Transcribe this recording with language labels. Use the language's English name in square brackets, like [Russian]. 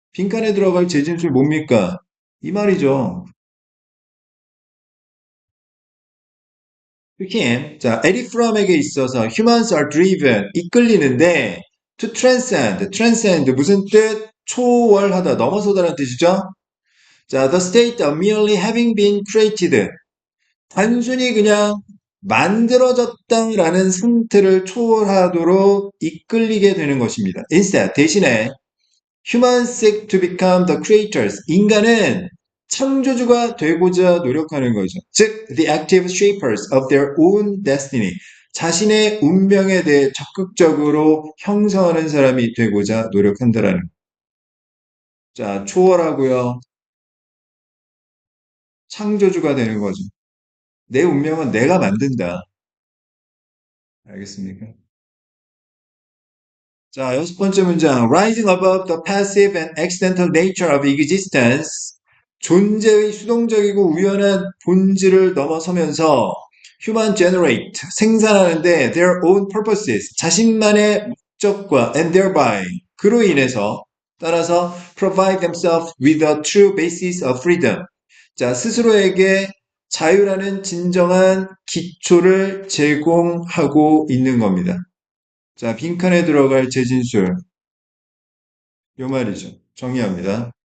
[Korean] 빈칸에 들어갈 재진술 뭡니까? 이 말이죠. 흑힘. 자, 에릭 프롬에게 있어서 [English] humans are driven, [Korean] 이끌리는데 [English] to transcend, transcend [Korean] 무슨 뜻? 초월하다, 넘어서다라는 뜻이죠. [English] 자, the state of merely having been created. [Korean] 단순히 그냥 만들어졌다라는 상태를 초월하도록 이끌리게 되는 것입니다. [English] Instead, [Korean] 대신에 [English] humans seek to become the creators. [Korean] 인간은 창조주가 되고자 노력하는 거죠. [English] 즉, the active shapers of their own destiny. [Korean] 자신의 운명에 대해 적극적으로 형성하는 사람이 되고자 노력한다라는. 자, 초월하고요. 창조주가 되는 거죠. 내 운명은 내가 만든다. 알겠습니까? 자, 여섯 번째 문장. [English] Rising above the passive and accidental nature of existence. [Korean] 존재의 수동적이고 우연한 본질을 넘어서면서 [English] human generate, [Korean] 생산하는데 [English] their own purposes, [Korean] 자신만의 목적과 [English] and thereby, [Korean] 그로 인해서 따라서 [English] provide themselves with a true basis of freedom. [Korean] 자, 스스로에게 자유라는 진정한 기초를 제공하고 있는 겁니다. 자, 빈칸에 들어갈 재진술. 요 말이죠. 정리합니다.